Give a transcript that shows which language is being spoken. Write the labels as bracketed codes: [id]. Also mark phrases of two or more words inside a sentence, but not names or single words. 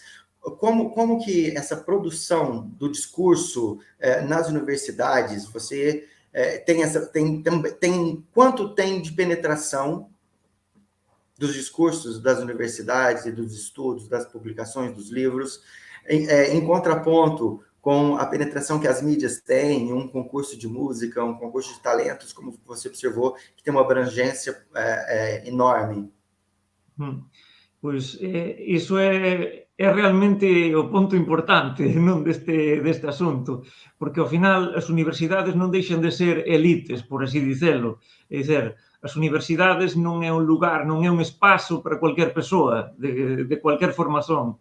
[pt] Como que essa produção do discurso nas universidades, você quanto tem de penetração dos discursos das universidades e dos estudos, das publicações, dos livros, em contraponto com a penetração que as mídias têm, um concurso de música, um concurso de talentos, como você observou, que tem uma abrangência enorme? [gl] Pois iso é realmente o ponto importante non deste asunto, porque ao final as universidades non deixan de ser elites, por así dicelo. É dizer, as universidades non é un lugar, non é un espazo para cualquier persoa, de cualquier formación.